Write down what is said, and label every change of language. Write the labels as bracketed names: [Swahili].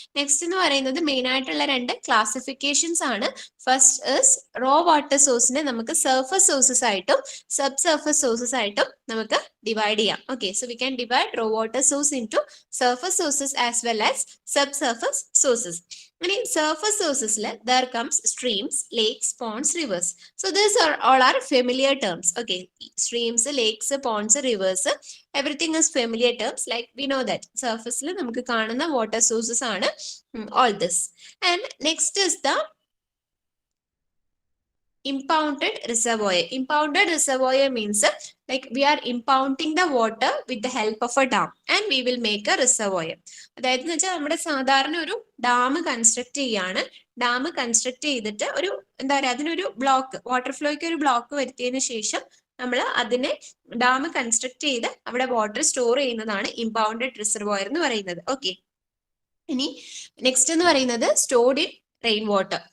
[Malayalam] Next എന്ന് പറയുന്നത് main ആയിട്ടുള്ള രണ്ട് ക്ലാസിഫിക്കേഷൻസ് ആണ്. ഫസ്റ്റ് ഇസ് റോ വാട്ടർ സോഴ്സിനെ നമുക്ക് സർഫസ് സോഴ്സസ് ആയിട്ടും സബ് സർഫസ് സോഴ്സസ് ആയിട്ടും നമുക്ക് ഡിവൈഡ് ചെയ്യാം. [English] Okay, so we can divide raw water source into surface sources as well as subsurface sources. [Malayalam] ഇനി surface സോഴ്സസിൽ [English] there comes streams, lakes, ponds, rivers. So these are all are familiar terms. Okay, streams, lakes, ponds, rivers, everything is familiar terms. Like we know that surface [Malayalam] la namukku കാണുന്ന [English] water sources ആണ് all this. And next is the impounded reservoir. Impounded reservoir means like we are impounding the water with the help of a dam and we will make a reservoir. [Malayalam] അതായത് എന്ന് വെച്ചാൽ നമ്മുടെ സാധാരണ ഒരു dam construct ചെയ്യാണ്. Dam construct ചെയ്തിട്ട് ഒരു എന്താ പറയുക, അതിനൊരു ബ്ലോക്ക്, വാട്ടർ ഫ്ലോയ്ക്ക് ഒരു ബ്ലോക്ക് വരുത്തിയതിനു ശേഷം നമ്മൾ അതിനെ ഡാം കൺസ്ട്രക്ട് ചെയ്ത് അവിടെ വാട്ടർ സ്റ്റോർ ചെയ്യുന്നതാണ് ഇമ്പൗണ്ടഡ് റിസർവോയർ എന്ന് പറയുന്നത്. ഓക്കെ, ഇനി നെക്സ്റ്റ് എന്ന് പറയുന്നത് സ്റ്റോർഡ് ഇൻ റെയിൻ വാട്ടർ.